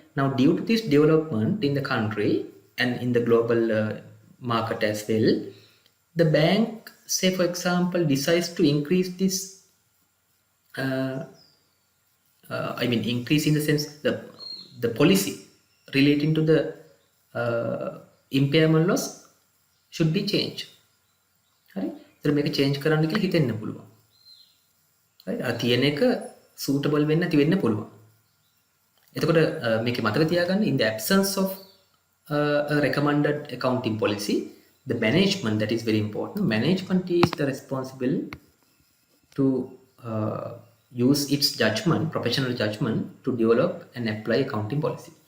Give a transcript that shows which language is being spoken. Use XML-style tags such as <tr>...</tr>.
<en>Now, due to this development in the country and in the global market as well, the bank, say for example, decides to increase this increase in the sense the policy relating to the impairment loss should be changed.</en> <si>හරි. ඒතර මේක change කරන්න කියලා හිතෙන්න පුළුවන්. right? අර තියෙන එක suitable වෙන්න නැති වෙන්න පුළුවන්. එතකොට මේකේ මතක තියාගන්න</si> <en>in the absence of a recommended accounting policy, the management, that is very important, management is the responsible to use its judgment, professional judgment, to develop and apply accounting policy.</en>